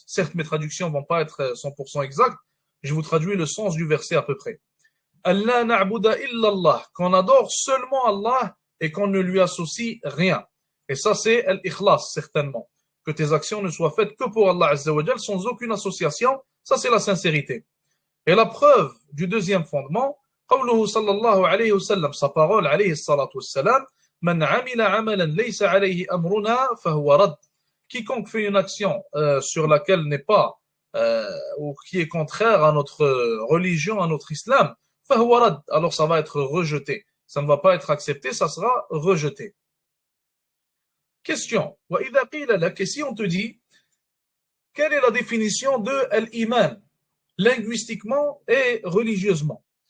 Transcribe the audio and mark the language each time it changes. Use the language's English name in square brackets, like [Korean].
[French] Certes, mes traductions ne vont pas être 100% exactes, je vous traduis le sens du verset à peu près. Allah na'buda illallah, qu'on adore seulement Allah et qu'on ne lui associe rien. Et ça, c'est l'ikhlas, certainement. Que tes actions ne soient faites que pour Allah Azza wa Jal, sans aucune association, ça c'est la sincérité. Et la preuve du deuxième fondement, [Arabic] قوله صلى الله عليه وسلم, [French] sa parole [Arabic] عليه الصلاة والسلام, من عمل عملا ليس عليه أمرنا فهو رد. [French] Quiconque fait une action sur laquelle n'est pas ou qui est contraire à notre religion, à notre islam, [Arabic] فهو رد, [French] alors ça va être rejeté. Ça ne va pas être accepté, ça sera rejeté. Question. [Arabic] وإذا قيل لك, [French] et si on te dit, quelle est la définition de l'iman, linguistiquement et religieusement?